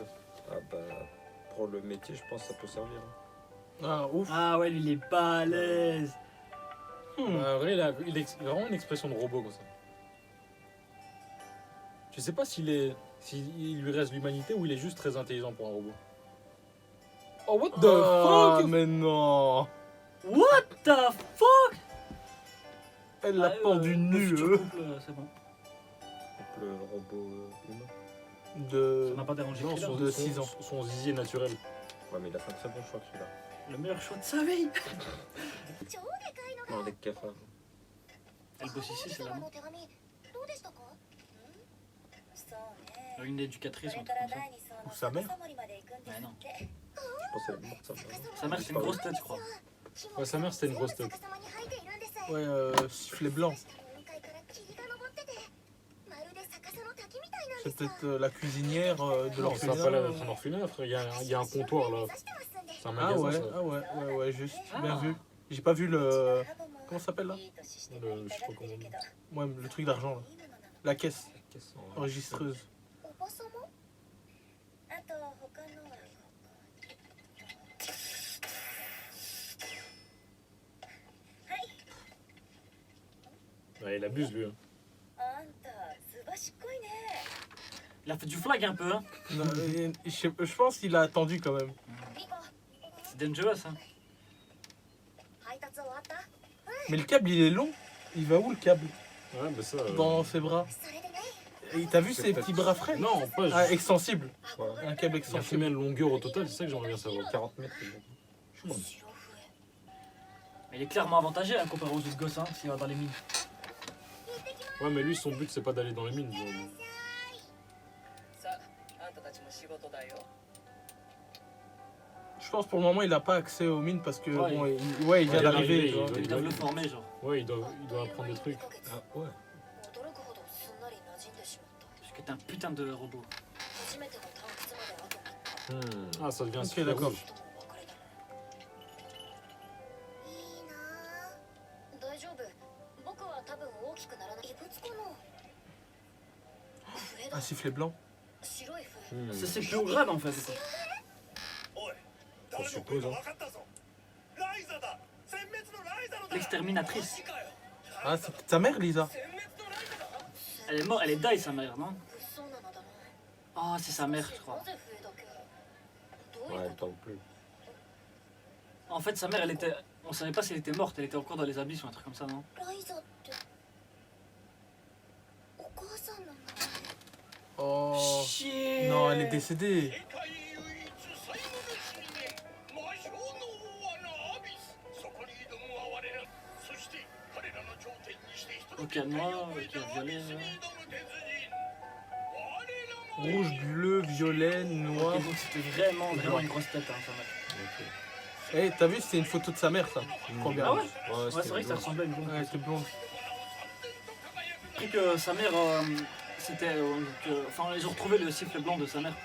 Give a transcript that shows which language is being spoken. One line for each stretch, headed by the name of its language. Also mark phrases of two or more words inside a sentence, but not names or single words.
French: Ah bah, pour le métier, je pense que ça peut servir. Ah, ouf. Ah ouais, lui, il est balèze. Bah, en vrai, il a vraiment une expression de robot comme ça. Je sais pas s'il lui reste l'humanité ou il est juste très intelligent pour un robot.
English: Oh, what the
French: Ah,
English: fuck?
French: mais non.
English: What the fuck
French: Elle l'a pendu nu, C'est bon. Donc le robot humain. de... Ça m'a pas dérangé. Non, Thriller. de 6 ans. Son zizi est naturel. Ouais, mais il a fait un très bon choix celui-là. Le meilleur choix de sa vie.
Japanese: 超でかいのが。
French: Non, les cafards. Elle bosse ici, c'est là.
Japanese: の手紙どうでしたか？そうね。
French: Une éducatrice,
Japanese: こ
French: un
Japanese: れ
French: truc
Japanese: から
French: comme ça.
Japanese: 第2層
French: Ou
Japanese: の
French: sa mère.
Japanese: 逆さまりまで行くんですって。
French: Je pensais qu'elle est morte, sa mère. Sa mère, c'est une grosse tête, je crois. Ouais, sa mère, c'était une grosse tête. Ouais, sifflet blanc. C'est peut-être la cuisinière de Non, ça n'a pas l'air l'orphelinat. d'être un orphelinat, frère. Il y a un comptoir là. C'est un Ah magasin, ouais, ça. ah ouais, juste, bien Ah. vu. J'ai pas vu le... Comment ça s'appelle là? Je sais pas comment on dit. Ouais, le truc d'argent là. La caisse Qu'est-ce qu'on- enregistreuse.
Japanese: おばさま？あと他のは。
French: Ouais, il abuse lui. Hein.
Japanese: あんたすばしっこいね。
French: Il a fait du flag un peu, hein. Non, je pense qu'il a attendu quand même.
Japanese: リコ、
French: C'est dangerous, hein.
Japanese: 配達終わった？
French: Mais le câble il est long. Il va où le câble? Ouais, mais ça. Dans ses bras.
Japanese: それでね。
French: Et t'as vu ses petits bras frais? Non, pas. Ah, extensible. Ouais. Un câble Il a fait extensible. combien de longueur au total? C'est ça que j'aimerais bien savoir. 40 mètres.
Japanese: 白笛。
French: Mais il est clairement avantagé hein, comparé aux autres gosses, hein, s'il va dans les mines. Ouais, mais lui, son but, c'est pas d'aller dans les mines. Genre.
Japanese: さああんたたちも仕事だよ
French: Je pense pour le moment il a pas accès aux mines parce que Ouais, bon, il vient Ouais, d'arriver. il tu vois. arrive, Ils doivent le former, genre. Ouais, il doit apprendre des trucs. Ah, ouais.
Japanese: 驚くほどすんなり馴染んでしまった
French: Parce que t'es un putain de robot.
Japanese: 初めての探掘まであと3日 Hmm.
French: Ah, ça devient Ok, super d'accord. rouge.
Japanese: ともお別れだいいなあ大丈夫僕は多分大きくならない異物かな笛だ
French: Un sifflet blanc.
Japanese: 白い笛 Hmm.
French: C'est plus grade en fait.
Japanese: おい
French: On suppose, hein.
Japanese: 分かったぞライザだ殲滅のライザのだ
French: L'exterminatrice.
Japanese: かよ
French: Ah, c'est sa mère, Lisa.
Japanese: 殲滅のライザだ
French: Elle est morte, elle est die sa mère, non?
Japanese: 物騒なのだな
French: Ah, c'est sa mère, je crois.
Japanese: なぜ笛だけどうい
French: Ouais,
Japanese: う
French: elle
Japanese: こと
French: parle plus. En fait, sa mère, elle était. On savait pas si elle était morte, elle était encore dans les abysses ou un truc comme ça, non?
Japanese: ライザってお母さんなの
French: Oh. Chier! Non, elle est décédée.
Japanese: 世界唯一最後の信念魔性の大穴アビスそこに挑むは我らそして彼らの頂点にして一人
French: Ok, noir, ok,
Japanese: アビ
French: violet.
Japanese: スに
French: ouais.
Japanese: 挑む鉄人我らも
French: Rouge, bleu, violet, noir. Ok, donc c'était vraiment une grosse tête, hein, sa mère. Eh, t'as vu, c'était une photo de sa mère, ça. Je crois bien. Ah ouais? Ouais, Ouais, c'est vrai que ça ressemblait à une blonde. Ouais, c'était blonde. J'ai appris que sa mère, c'était. Enfin, ils ont retrouvé le sifflet blanc de sa mère.